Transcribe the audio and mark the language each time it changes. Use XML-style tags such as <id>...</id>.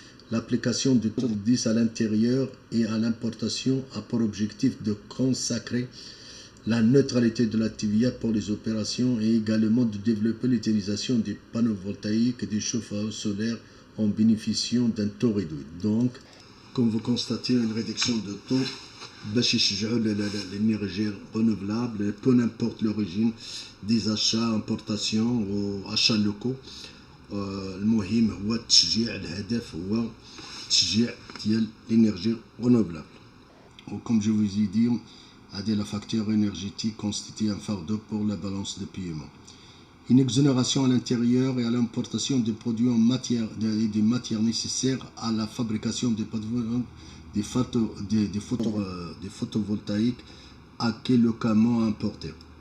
<fr>L'application du taux de 10 à l'intérieur et à l'importation a pour objectif de consacrer la neutralité de la TVA pour les opérations et également de développer l'utilisation des panneaux voltaïques et des chauffe-eau solaires en bénéficiant d'un taux réduit. Donc, comme vous constatez, une réduction de taux</fr> <ar>باش يشجعوا</ar> <fr>l'énergie renouvelable, peu importe l'origine des achats, importations ou achats locaux.</fr> <ar>المهم هو التشجيع الهدف هو التشجيع ديال l'énergie renouvelable.</ar> <fr>Comme je vous ai dit, la facture énergétique constitue un fardeau pour la balance de paiement. Une exonération à l'intérieur et à l'importation de produits en matière et des matières nécessaires à la fabrication des photovoltaïques acquis localement importés.</fr>